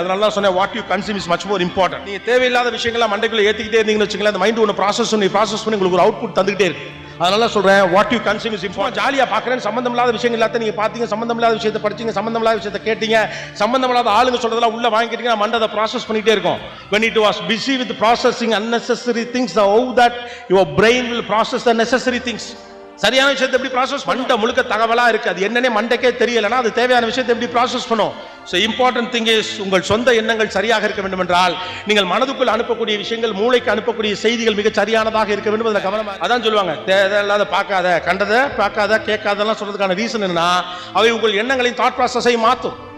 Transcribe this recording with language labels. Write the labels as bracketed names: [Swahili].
[Tamil] அதனால தான் சொன்னேன், [English] What you consume is much more important. [Tamil] நீங்க தேவையில்லாத விஷயங்களை மண்டைக்குள்ள ஏத்திக்கிட்டே இருந்தீங்கன்னு வச்சுக்கலாம், அந்த மைண்ட் ஒன்று ப்ராசஸ் பண்ணி உங்களுக்கு ஒரு அவுட்புட் தந்துகிட்டே இருக்கு. அதனால சொல்றேன், [English] What you consume is important. [Tamil] ஜாலியா பாக்குறேன், சம்பந்தம் இல்லாத விஷயங்கள் எல்லாத்தையும் நீங்க பாத்தீங்க, சம்பந்தம் இல்லாத விஷயத்தை படிச்சீங்க, சம்பந்தம் இல்லாத விஷயத்தை கேட்டீங்க, சம்பந்தம் இல்லாத ஆளுங்க சொல்றதெல்லாம் உள்ள வாங்கிட்டீங்க, மண்டை அதை ப்ராசஸ் பண்ணிட்டே இருக்கும். [English] When it was busy with processing unnecessary things, how that your brain will process the necessary things. [Tamil] சரியான விஷயத்தை எப்படி ப்ராசஸ் மண்டை முழுக்க தகவலா இருக்கு, அது என்னன்னே மண்டைக்கே தெரியலன்னா அது தேவையான விஷயத்தை எப்படி ப்ராசஸ் பண்ணும். [English] So important thing is [Tamil] உங்கள் சொந்த எண்ணங்கள் சரியாக இருக்க வேண்டும் என்றால் நீங்கள் மனதுக்குள் அனுப்பக்கூடிய விஷயங்கள், மூளைக்கு அனுப்பக்கூடிய செய்திகள் மிக சரியானதாக இருக்க வேண்டும். அதில் கவனமாக அதான் சொல்லுவாங்க, தேவையில்லாத பார்க்காத, கண்டதை பார்க்காத, கேட்காதெல்லாம் சொல்றதுக்கான ரீசன் என்னன்னா அவை உங்கள் எண்ணங்களின் தாட் ப்ராசஸை மாற்றும்.